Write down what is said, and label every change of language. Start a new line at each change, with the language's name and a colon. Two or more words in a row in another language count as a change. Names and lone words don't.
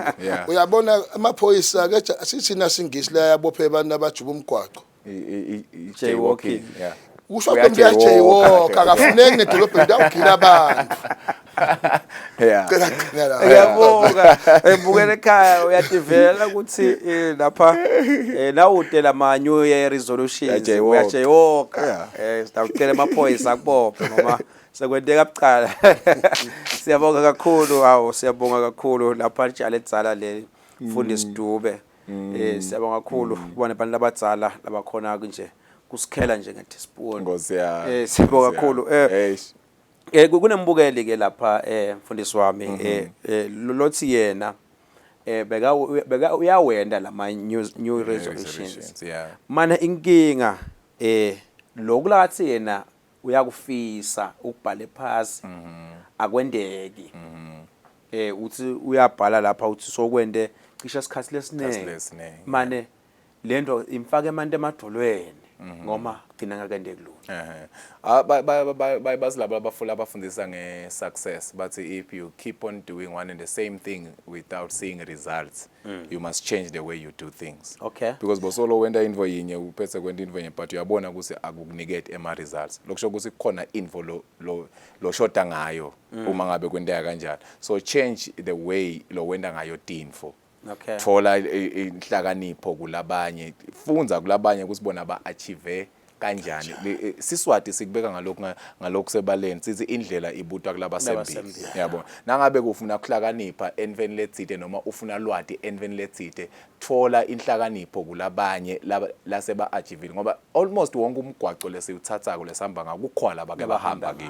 Swati: Uyabona amaphoyisa ke sithina singisi la yabophe abantu abajuba umgwaqo jaywalking. Usho ukuthi uyajaywalk akafuneki nedolobheni awugila abantu. Uyabonga ebukele ekhaya uyativela ukuthi lapha nawudela ma
English: new year resolutions
Swati: uyajaywalka sitawucela amaphoyisa akubophe ngoba sekwenteka bucala. Siyabonga kakhulu siyabonga kakhulu lapha njalo edzala le mfundisi Dube. Siyabonga kakhulu kubona abantu abadzala labakhona nje kusikhela nje ngeteaspoon. Ngosi Siyabonga kakhulu. Kunembukeli ke lapha mfundisi wami lothi yena beka uyawenda lama
English: new resolutions.
Swati: Mana inkinga lokulathi yena uyakufisa ukubhala phasi akwendeki. Uthi uyabhala lapha uthi sokwende cishe isikhathi lesiningi. Mane lento imfaka emanti emadolweni. Ngoma gcina ngakende kulula. Basilabo abafundisa nge-success
English: but if you keep on doing one and the same thing without seeing results you must change the way you do things.
Swati: Because bosolo wenda info yinye uphethe kwenda info yinye but uyabona ukuthi akukunikete ema results lokusho ukuthi kukhona info lo shota ngayo uma ngabe kwendeka kanjalo.
English: So change the way
Swati: lo wenda ngayo tinfo. Thola inhlakanipho kulabanye funza kulabanye kusibona ba-achieve kanjani. Siswati sikubeka ngalokho sebaleni sithi indlela ibutwa kulabasembili. Yabona nangabe kufuna ukuhlakanipha enveni letsite noma ufuna lwati enveni letsite thola inhlakanipho kulabanye laseba-achieve ngoba almost wonke umgwaqo lesiyuthathako lesihamba ngakukhwala bake bahamba kiwo.